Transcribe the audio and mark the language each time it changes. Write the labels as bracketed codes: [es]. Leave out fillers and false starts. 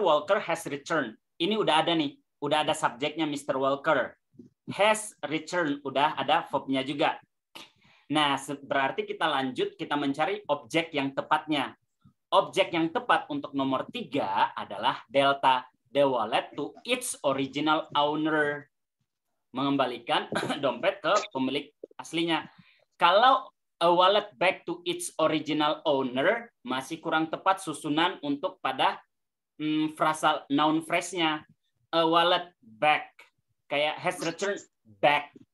[en] Walker has returned. [id] Ini udah ada nih, udah ada subjeknya Mr. Walker. Has returned, udah ada verb-nya juga. Nah, berarti kita lanjut, kita mencari objek yang tepatnya. Objek yang tepat untuk nomor 3 adalah delta. [en] The wallet to its original owner. [id] Mengembalikan dompet ke pemilik aslinya. Kalau [en] a wallet back to its original owner [id] masih kurang tepat susunan untuk pada frasal noun phrase-nya. A wallet back. Kayak has returned back.